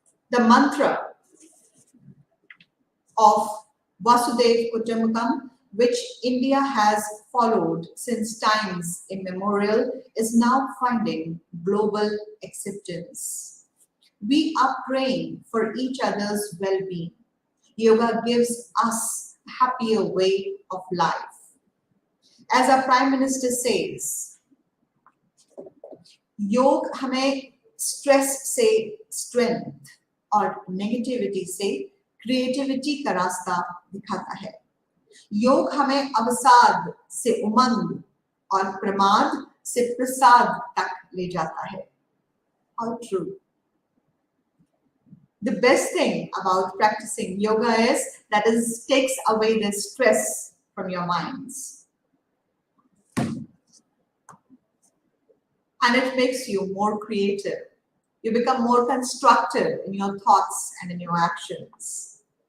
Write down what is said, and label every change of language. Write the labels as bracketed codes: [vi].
[en] The mantra of Vasudev Kutumbakam, which India has followed since times immemorial, is now finding global acceptance. We are praying for each other's well-being. Yoga gives us a happier way of life. As our Prime Minister says, [hi] योग हमें stress से strength और negativity से creativity का रास्ता दिखाता है। योग हमें अवसाद से उमंग और प्रमाद से प्रसाद तक ले जाता है। [en] How true. The best thing about practicing yoga is that it takes away the stress from your minds. And it makes you more creative. You become more constructive in your thoughts and in your actions.